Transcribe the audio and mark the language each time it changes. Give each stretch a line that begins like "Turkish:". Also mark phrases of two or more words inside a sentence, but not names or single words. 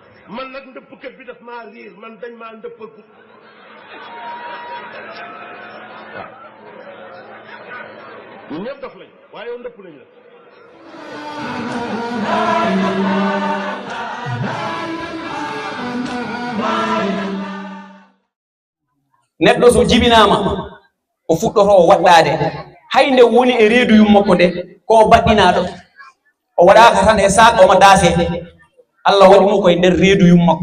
Wolof: man nag ndëppkat bi daf maa riir man dañ maa ndëppal ko waaw ñun ñëpp dof lañ waaye yow ndëpp nañ la
Fula: neɗɗo so jibinama o fuɗɗoto waɗɗade hayde woni e reedu yum makko nde ko baɗɗinaɗo o waɗaka tan e sac omo daase Allah waɗi mo koye nder reedu yum makko